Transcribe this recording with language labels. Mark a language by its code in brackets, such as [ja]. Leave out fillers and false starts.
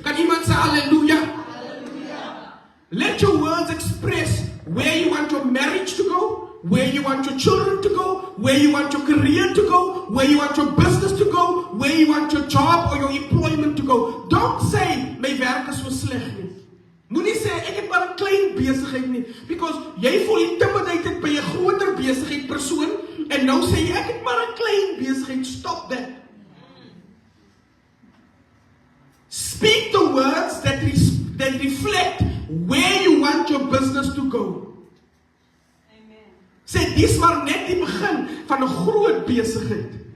[en] Can iemand say hallelujah? Hallelujah. Let your words express where you want your marriage to go, where you want your children to go, where you want your career to go, where you want your business to go, where you want your job or your employment to go. Don't say, [af] my werk is so sleg nie. Moenie sê, ek het maar 'n klein besigheid nie. Because jy voel intimidated by 'n groter besigheid persoon, en nou sê jy, ek het maar 'n klein besigheid. [en] Stop that. Speak the words that reflect where you want your business to go. [af] Sê, dis maar net die begin van 'n groot besigheid.